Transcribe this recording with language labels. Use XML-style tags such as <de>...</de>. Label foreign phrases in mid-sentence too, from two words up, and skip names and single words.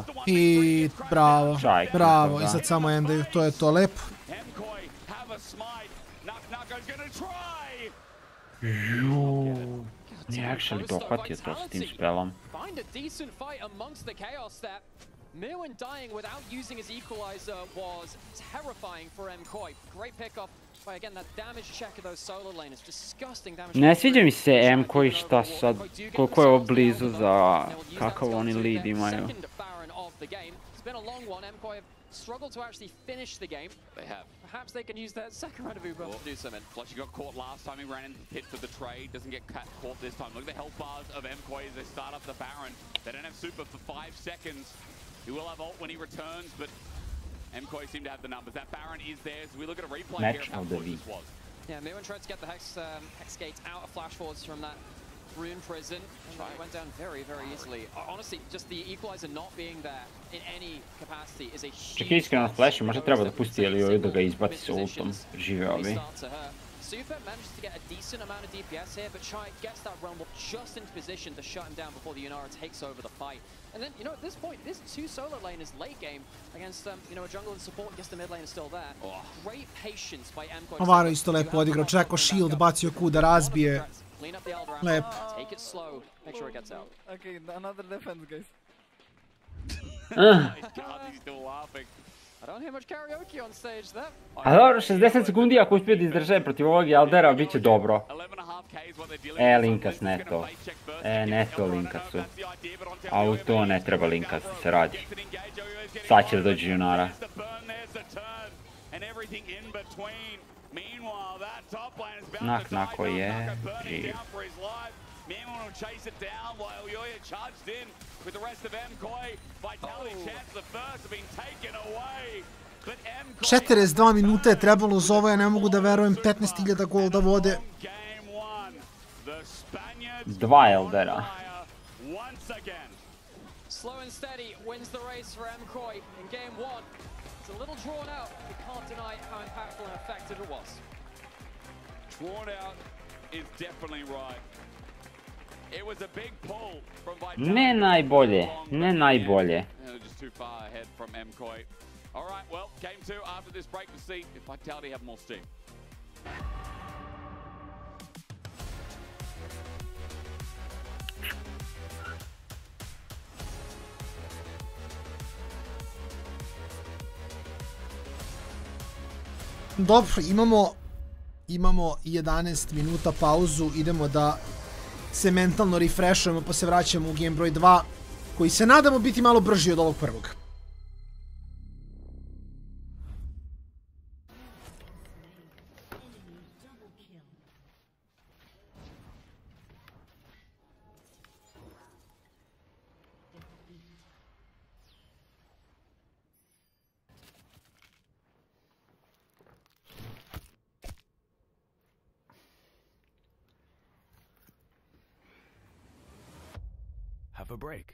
<sr>I bravo, bravo. I sad samo endaju, to je to lepo. Juuu. Nije actually dohvatio to s tim spelom.</sr> <en>Mirwin dying without using his equalizer was terrifying for Mkoi. Great pickoff by again that damage check of those solo laners. Disgusting damage.</en> <sr>Ne sviđa mi se Mkoi šta sad, koliko je ovo blizu za kakav oni lead imaju.</sr> <en>It's been a long one. Mkoi have struggled to actually finish the game. They have. Perhaps they can use that second round of Uber to do something. Flush got caught last time. He ran into the pit for the trade. Doesn't get caught this time. Look at the health bars of Mkoi as they start up the Baron. They don't have super for 5 seconds. He will have ult when he returns, but Mkoi seem to have the numbers. That Baron is there, so we look at a replay here of how close this was. Yeah, Mirwin tried to get the Hex Gate out of flash forwards from that Rune prison, and it went down very, very easily. Honestly, just the equalizer not being there in any capacity is a huge...</en> <sr>Čekaj, iskreno Flash, možda treba da pusti Elioju da ga izbaci s ultom. Žive ovi.</sr> <en>Super manages to get a decent amount of DPS here, but Chai gets that Realm Orb just into position to shut him down before the Yunara takes over the fight. And then, you know, at this point, this 2 solo laners late game against, you know, a jungle and support. Guess the mid lane is still there. Great patience by Mkoi.</en> <sr>Ovaro isto lepo odigrao, čekao shield, bacio Q da razbije. Lep.</sr> <en>Take it slow, make sure it gets out. Okay, another defense, guys. He's still laughing. I don't hear much karaoke on stage there.</en> <bs>A dobro, 60 sekundi ako uspije da izdrže protiv ovog Eldera, bit će dobro.</bs> <sr>Linkas ne to. Ne to Linkasu. Auto ne treba Linkas da se radi. Sad će da dođe Junara. Nak-nako je živ.</sr> <en>Mirwin will chase it down while Yoya charged in with the rest of Mkoi. Vitality chance the first have been taken away.</en> <sr>42 minuta je trebalo za ovo, ja ne mogu da verujem, 15.000 gol da vode. 2 Eldera.</sr> <en>steady wins the race for Mkoi in game one. It's a little drawn out, but you can't deny how impactful and effective it was. Drawn out is definitely right. It was a big pull from Vitality.</en> <sr>Ne najbolje, ne najbolje.</sr> <en>Just too far ahead from Mkoi. All right, well, game two after this break to see if Vitality have more steam.</en> <sr>Dobro, imamo 11 minuta pauzu, idemo da se mentalno refreshujemo pa se vraćamo u game broj 2, koji se nadamo biti malo brži od ovog prvog.</sr> <en>Have a break.</en>